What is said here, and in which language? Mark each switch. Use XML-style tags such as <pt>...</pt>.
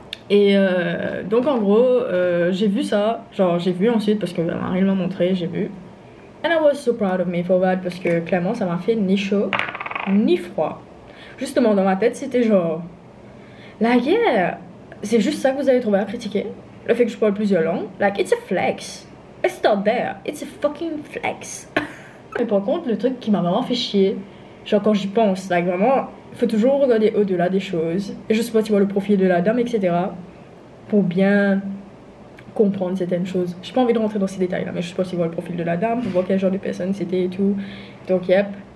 <fr>Et donc en gros, j'ai vu ça, genre j'ai vu ensuite parce que Marie m'a montré, j'ai vu.</fr> <en>And I was so proud of me for that</en> <fr>parce que clairement ça m'a fait ni chaud ni froid. Justement dans ma tête c'était genre,</fr> <en>like yeah,</en> <fr>c'est juste ça que vous allez trouver à critiquer. Le fait que je parle plusieurs langues,</fr> <en>like it's a flex. Let's start there, it's a fucking flex.</en> <fr>Mais par contre le truc qui m'a vraiment fait chier, genre quand j'y pense, like vraiment, il faut toujours regarder au-delà des choses. Et je sais pas, tu vois le profil de la dame, etc. Pour bien comprendre certaines choses. J'ai pas envie de rentrer dans ces détails là, mais je sais pas si tu vois le profil de la dame, pour voir quel genre de personne c'était et tout. Donc yep.</fr>